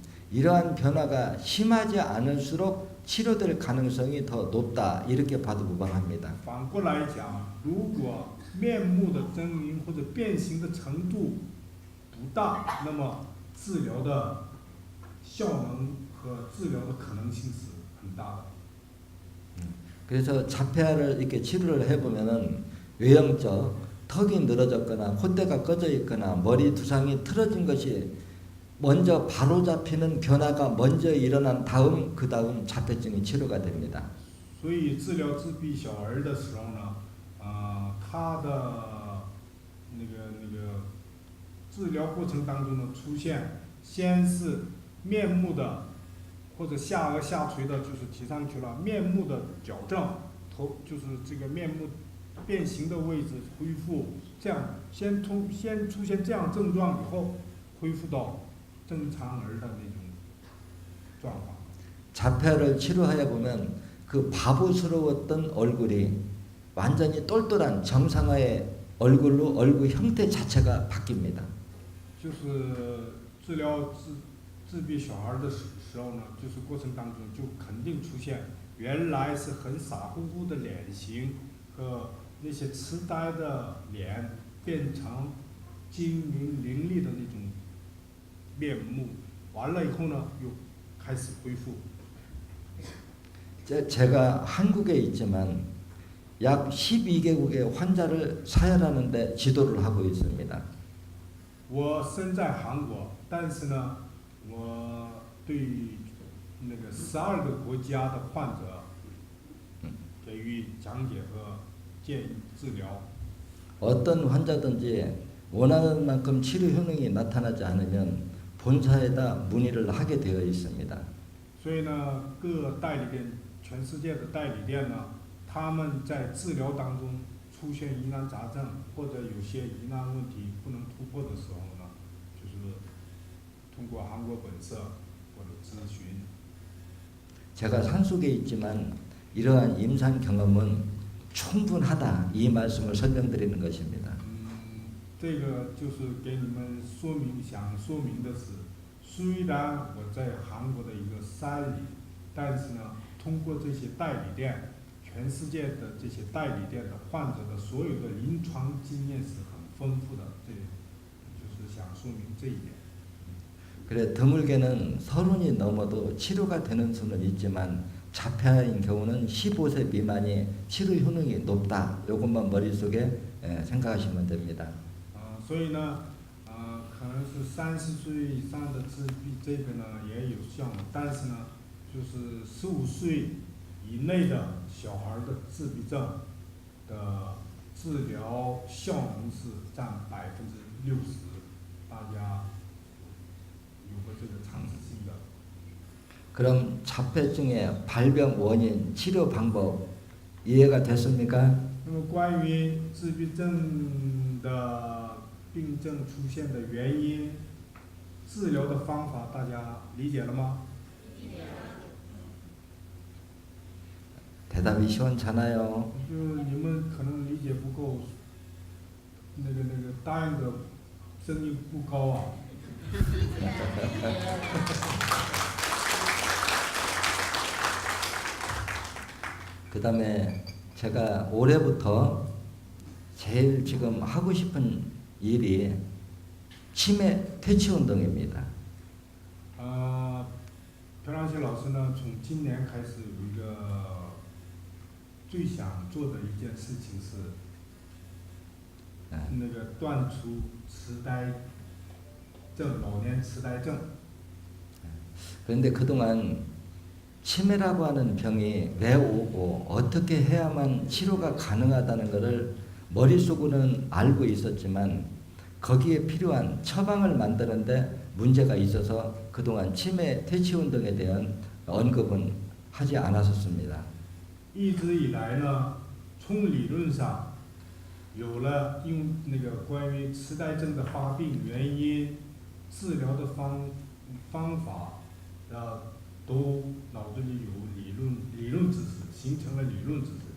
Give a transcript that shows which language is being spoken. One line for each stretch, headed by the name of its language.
Korean: 이러한 변화가 심하지 않을수록 치료될 가능성이 더 높다 이렇게 봐도 무방합니다.
Chinese: 反过来讲，如果面目的狰狞或者变形的程度不大，那么治疗的效能和治疗的可能性是很大的。
Korean: 그래서 자폐아를 이렇게 치료를 해보면은 외형적 턱이 늘어졌거나 콧대가 꺼져 있거나 머리 두상이 틀어진 것이 먼저 바로 잡히는 변화가 먼저 일어난 다음 그 다음 자폐증이 치료가 됩니다.
Chinese: 所以治疗自闭小儿的时候呢，他的那个治疗过程当中呢，出现先是面目的或者下颚下垂的，就是提上去了，面目的矫正，头就是这个面目变形的位置恢复，这样先出现这样症状以后，恢复到正常儿的那种状况。
Korean: 자폐아를 치료하여 보면 그 바보스러웠던 얼굴이 완전히 똘똘한 정상화의 얼굴로 얼굴 형태 자체가 바뀝니다.
Chinese: 就是治疗自闭小孩的时候呢，就是过程当中就肯定出现原来是很傻乎乎的脸型和那些痴呆的脸变成精明伶俐的那种面目，完了以后呢又开始恢复。
Korean: 제가 한국에 있지만 약 12개국의 환자를 사혈하는 데 지도를 하고 있습니다.
Chinese: 我身在韩国，但是呢，我对那个12个国家的患者给予讲解和建议治疗。
Korean: 어떤 환자든지 원하는 만큼 치료 효능이 나타나지 않으면 본사에다 문의를 하게 되어 있습니다.
Chinese: 所以呢，各代理店，全世界的代理店呢，他们在治疗当中出现疑难杂症，或者有些疑难问题不能突破的时候呢，就是通过韩国本社或者咨询。
Korean: 제가 산속에 있지만 이러한 임상 경험은 충분하다 이 말씀을 설명드리는 것입니다.
Chinese: 这个就是给你们想说明的是，虽然我在韩国的一个山里，但是呢，通过这些代理店，全世界的这些代理店的患者的所有的临床经验是很丰富的，这就是想说明这一点。
Korean: 그래 드물게는 30이 넘어도 치료가 되는 수는 있지만 자폐아인 경우는 15세 미만이 치료 효능이 높다. 이것만 머릿속에 생각하시면 됩니다.
Chinese: 所以呢，可能是30岁以上的自闭这个呢也有效，但是呢，就是15岁以内的小孩的自闭症的治疗效能是占60%，大家有过这个尝试性的。
Korean: 그럼 자폐증의 발병 원인, 치료 방법 이해가 됐습니까?
Chinese: 那么关于自闭症的病症出现的原因、治疗的方法，大家理解了吗？
Korean: 대답이 시원찮아요.
Chinese: 就你们可能理解不够，那个答应的声音不高啊。
Korean: 그 다음에 제가 올해부터 제일 지금 하고 싶은 일이 치매 퇴치 운동입니다.
Chinese: 朴亮熙老师呢，从今年开始有一个最想做的一件事情是，那个断除痴呆症，老年痴呆症。
Korean: 그런데 그동안 치매라고 하는 병이 왜 오고 어떻게 해야만 치료가 가능하다는 것을 머릿속으로는 알고 있었지만 거기에 필요한 처방을 만드는데 문제가 있어서 그동안 치매 퇴치 운동에 대한 언급은 하지 않았었습니다.
Chinese: 一直以来呢，从理论上有了用那个关于痴呆症的发病原因、治疗的方法，都脑子里有理论知识，形成了理论知识。